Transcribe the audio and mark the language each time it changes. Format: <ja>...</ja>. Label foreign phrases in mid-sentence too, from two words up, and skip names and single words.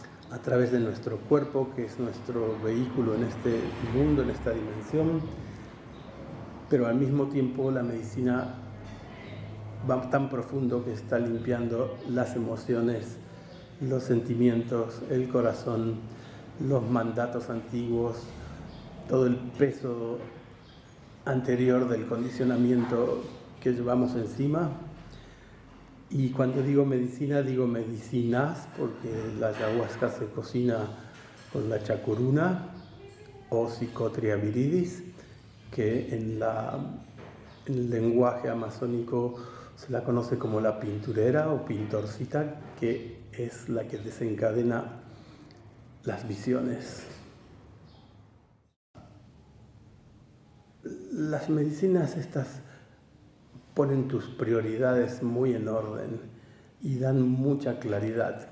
<es>a través de nuestro cuerpo, que es nuestro vehículo en este mundo, en esta dimensión, pero al mismo tiempo la medicina va tan profundo que está limpiando las emociones, los sentimientos, el corazón, los mandatos antiguos, todo el peso anterior del condicionamiento que llevamos encima. Y cuando digo medicina, digo medicinas, porque la ayahuasca se cocina con la chacuruna o Psychotria viridis, que en el lenguaje amazónico se la conoce como la pinturera o pintorcita, que es la que desencadena las visiones. Las medicinas estas ponen tus prioridades muy en orden y dan mucha claridad.</es>